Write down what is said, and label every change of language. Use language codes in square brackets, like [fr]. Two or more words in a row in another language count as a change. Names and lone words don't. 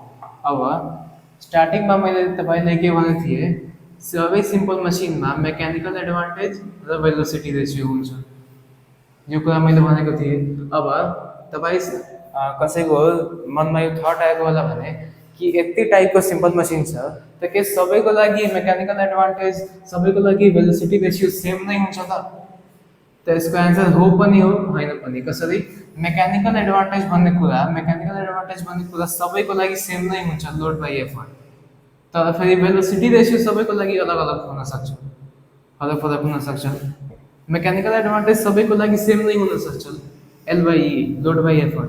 [ne] अब स्टार्टिङमा मैले तपाईँलाई के भनेको थिएँ सबै सिम्पल मसिनमा [en] mechanical advantage [ne] र [en] velocity ratio [ne] हुन्छ यो कुरा मैले भनेको थिएँ. अब तपाईँ कसैको मनमा यो थट आएको होला भने कि यति टाइपको [en] simple machine [ne] छ त के सबैको लागि [en] mechanical advantage [ne] सबैको लागि [en] velocity ratio same [ne] नै हुन्छ त. [hi] तो इसको [ne] आंसर हो पनि हो होइन पनि. कसरी [en] mechanical advantage [ne] भन्ने कुरा सबैको लागि सेम नै हुन्छ [en] load by effort. [ne] तर फेरि [en] velocity ratio [ne] सबैको लागि अलग अलग हुन सक्छ फरक फरक हुन सक्छ. [en] mechanical advantage [ne] सबैको लागि सेम नै हुन सक्छ [en] L by E load by effort.